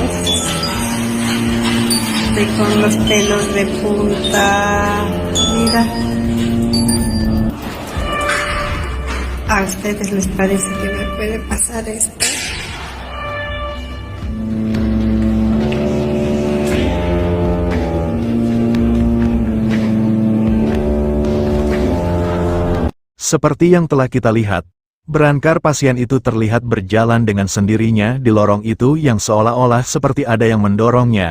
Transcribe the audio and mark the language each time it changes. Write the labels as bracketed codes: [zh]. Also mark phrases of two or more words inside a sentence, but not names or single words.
[es] Estoy con los pelos de punta. Mira. ¿A ustedes les parece que me puede pasar esto? [id] Seperti yang telah kita lihat, berangkar pasien itu terlihat berjalan dengan sendirinya di lorong itu yang seolah-olah seperti ada yang mendorongnya.